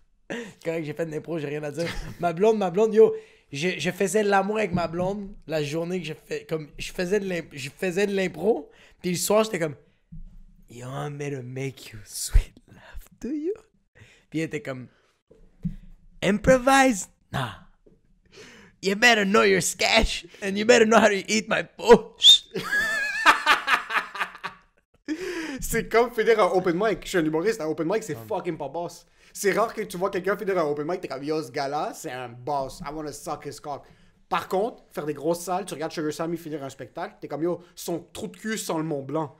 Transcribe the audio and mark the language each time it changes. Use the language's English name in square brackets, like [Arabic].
[French] C'est correct, j'ai fait de l'impro, j'ai rien à dire. Ma blonde, yo, je faisais l'amour avec ma blonde la journée que je faisais de l'impro, puis le soir, j'étais comme, [English] you want me to make you sweet love, do you? [French] Puis elle était comme, improvise? Nah. [English] You better know your sketch, and you better know how to eat my push. [French] C'est comme finir un open mic. Je suis un humoriste, un open mic, c'est fucking pas boss. C'est rare que tu vois quelqu'un finir un open mic, t'es comme, yo, ce gars-là, c'est un boss. [English] I wanna suck his cock. [French] Par contre, faire des grosses salles, tu regardes Sugar Sammy finir un spectacle, t'es comme, yo, son trou de cul sent le Mont Blanc.